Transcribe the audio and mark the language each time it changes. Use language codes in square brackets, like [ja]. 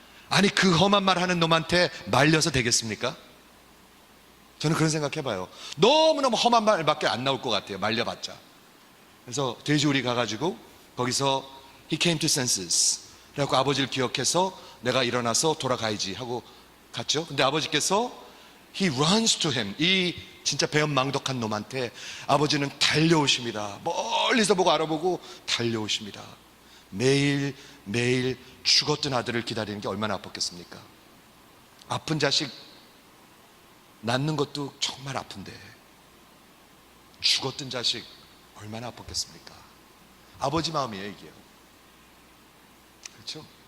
[ko] 아니, 그 험한 말 하는 놈한테 말려서 되겠습니까? 저는 그런 생각 해봐요. 너무너무 험한 말밖에 안 나올 것 같아요. 말려봤자. 그래서 돼지우리 가가지고 거기서 [en] he came to senses. [ko] 그래갖고 아버지를 기억해서 내가 일어나서 돌아가야지 하고 갔죠. 근데 아버지께서 [en] he runs to him. [ko] 이 진짜 배은망덕한 놈한테 아버지는 달려오십니다. 멀리서 보고 알아보고 달려오십니다. 매일 죽었던 아들을 기다리는 게 얼마나 아팠겠습니까? 아픈 자식 낳는 것도 정말 아픈데 죽었던 자식 얼마나 아팠겠습니까? 아버지 마음이에요, 이게요. 그렇죠?